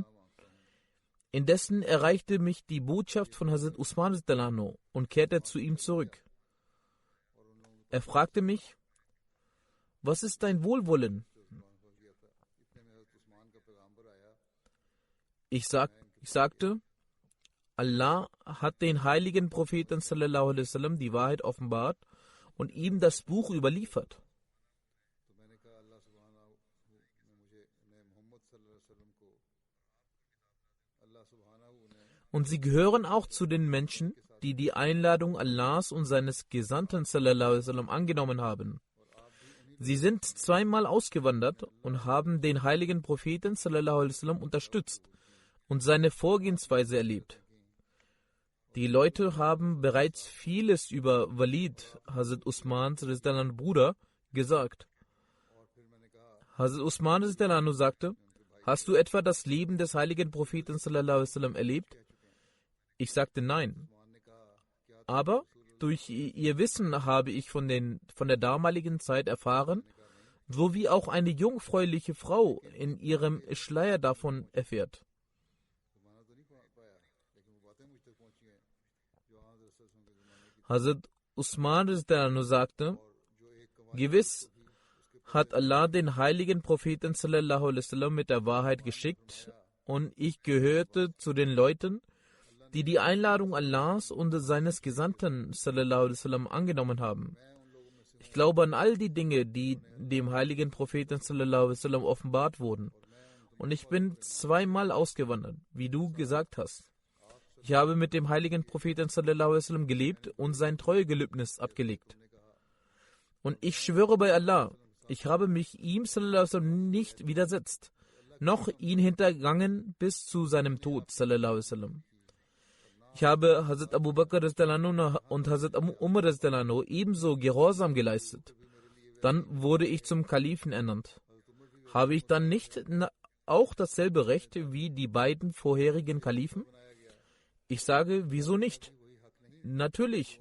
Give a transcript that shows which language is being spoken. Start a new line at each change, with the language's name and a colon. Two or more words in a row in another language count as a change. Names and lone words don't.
German: Indessen erreichte mich die Botschaft von Hazrat Usman und kehrte zu ihm zurück. Er fragte mich: Was ist dein Wohlwollen? Ich sagte: Allah hat den heiligen Propheten
Arabic: صلى الله عليه وسلم
German: die Wahrheit offenbart und ihm das Buch überliefert. Und sie gehören auch zu den Menschen, die die Einladung Allahs und seines Gesandten
Arabic: صلى الله عليه وسلم
German: angenommen haben. Sie sind zweimal ausgewandert und haben den heiligen Propheten
Arabic: صلى الله عليه وسلم
German: unterstützt und seine Vorgehensweise erlebt. Die Leute haben bereits vieles über Walid, Hazrat Usmans Bruder, gesagt. Hazrat Usman sagte: Hast du etwa das Leben des heiligen Propheten
Arabic: صلى الله عليه وسلم
German: erlebt? Ich sagte: Nein. Aber durch ihr Wissen habe ich von der damaligen Zeit erfahren, so wie auch eine jungfräuliche Frau in ihrem Schleier davon erfährt. Hazrat Usman sagte: Gewiss hat Allah den heiligen Propheten
Arabic: صلى الله عليه وسلم
German: mit der Wahrheit geschickt und ich gehörte zu den Leuten, die die Einladung Allahs und seines Gesandten
Arabic: صلى الله عليه وسلم
German: angenommen haben. Ich glaube an all die Dinge, die dem heiligen Propheten
Arabic: صلى الله عليه وسلم
German: offenbart wurden. Und ich bin zweimal ausgewandert, wie du gesagt hast. Ich habe mit dem heiligen Propheten
Arabic: صلى الله عليه وسلم
German: gelebt und sein Treuegelübnis abgelegt. Und ich schwöre bei Allah, ich habe mich ihm
Arabic: صلى الله عليه وسلم
German: nicht widersetzt, noch ihn hintergangen bis zu seinem Tod
Arabic: صلى الله عليه وسلم.
German: Ich habe Hazrat Abu Bakr und Hazrat Umar ebenso Gehorsam geleistet. Dann wurde ich zum Kalifen ernannt. Habe ich dann nicht auch dasselbe Recht wie die beiden vorherigen Kalifen? Ich sage: Wieso nicht? Natürlich.